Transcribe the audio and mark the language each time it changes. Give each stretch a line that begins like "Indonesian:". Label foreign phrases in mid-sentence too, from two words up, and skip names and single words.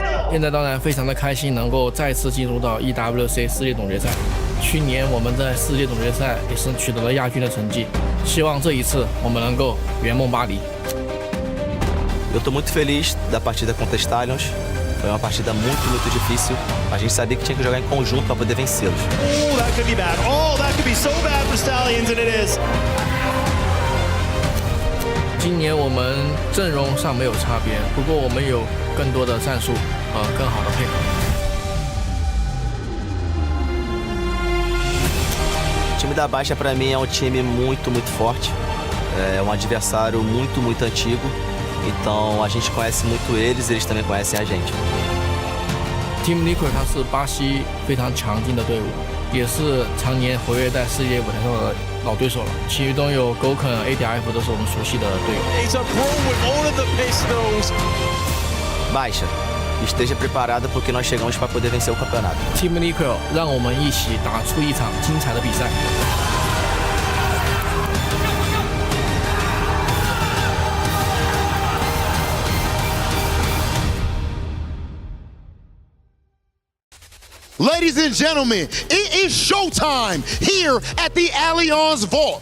Chinese: 现在当然非常的开心，能够再次进入到 EWC 世界总决赛。去年我们在世界总决赛也是取得了亚军的成绩，希望这一次我们能够圆梦巴黎。
Portuguese: Eu estou muito feliz da partida contra Stallions. Foi uma partida muito difícil. A gente sabia que tinha que jogar em conjunto para poder vencê-los.
English: Oh, that could be bad. Oh, that could be so bad for Stallions, and it is.
Chinese: 今年我们阵容上没有差别，不过我们有更多的战术和更好的配合。
Portuguese: O time da BaiSha para mim é um time muito forte. É um adversário muito antigo. Então a gente conhece muito eles, eles também conhecem a gente.
Chinese: Team Liquid 它是巴西非常强劲的队伍，也是常年活跃在世界舞台上的老对手了。其中有 Goken、ADF 都是我们熟悉的队友。
Portuguese: BaiSha, esteja preparada porque nós chegamos para poder vencer o campeonato.
Chinese: Team Liquid 让我们一起打出一场精彩的比赛。
English: Ladies and gentlemen, it is showtime here at the Allianz Vault.